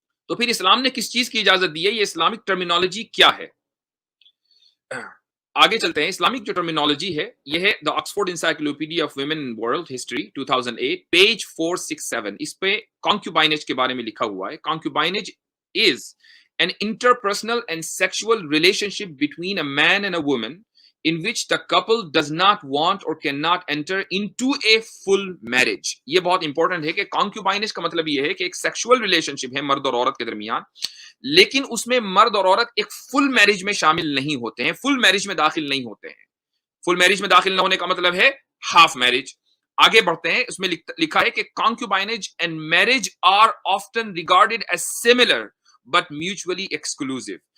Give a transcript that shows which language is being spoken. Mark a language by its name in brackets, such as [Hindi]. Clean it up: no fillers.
[Urdu] تو پھر اسلام نے کس چیز کی اجازت دی ہے؟ یہ اسلامک ٹرمینالوجی کیا ہے؟ آگے چلتے ہیں. اسلامک جو ٹرمینالوجی ہے یہ ہے دا Oxford encyclopedia of women in world history 2008 page 467. اس پہ کانکیوبائنج کے بارے میں لکھا ہوا ہے. [English] Concubinage is an interpersonal and sexual relationship between a man and a woman in which the couple does not want or cannot enter into a full marriage. [Urdu] یہ بہت important ہے کہ کانکیوبائنج کا مطلب یہ ہے کہ ایک سیکشول ریلیشنشپ ہے مرد اور عورت کے درمیان، لیکن اس میں مرد اور عورت ایک فل میرج میں شامل نہیں ہوتے ہیں، فل میرج میں داخل نہیں ہوتے ہیں. فل میرج میں داخل نہ ہونے کا مطلب ہے ہاف میرج. آگے بڑھتے ہیں. اس میں لکھا ہے کہ [English] Concubinage and marriage are often regarded as similar but mutually exclusive.